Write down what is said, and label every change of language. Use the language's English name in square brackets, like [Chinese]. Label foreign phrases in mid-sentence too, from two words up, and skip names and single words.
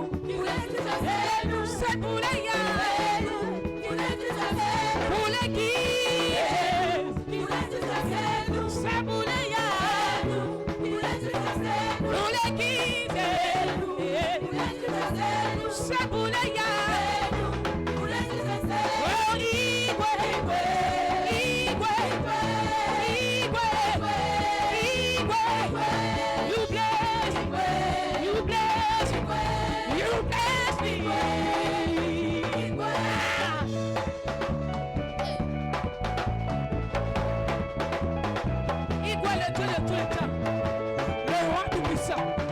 [French] C'est pour les gars. Pour les qui. C'est pour les gars. Pour les qui. C'est pour les gars. [Igbo] Oh, Igwe. Igwe. Igwe. Igwe. [English] You bless. You bless. You bless me. [French] Igwe le Dieu de tous les temps. Le roi tout puissant.